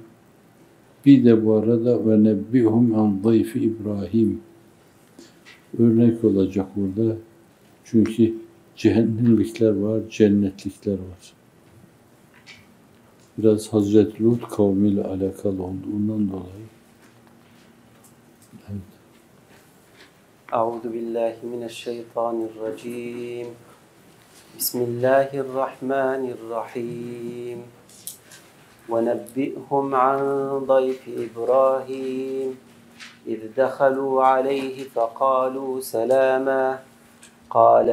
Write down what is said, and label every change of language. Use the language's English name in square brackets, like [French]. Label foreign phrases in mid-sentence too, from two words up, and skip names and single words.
[Turkish] Bir de bu arada [Arabic] ونبئهم عن ضيف إبراهيم [Turkish] örnek olacak burada. Çünkü cehennemlikler var, cennetlikler var. Biraz Hazreti Lut kavmiyle alakalı olduğundan dolayı. Evet. [Arabic] أعوذ بالله من الشيطان الرجيم. بسم الله الرحمن الرحيم. وَنَبِّئْهُمْ عَنْ ضَيْفِ إِبْرَاهِيمَ إِذْ دَخَلُوا عَلَيْهِ فَقَالُوا سَلَامًا قَالَ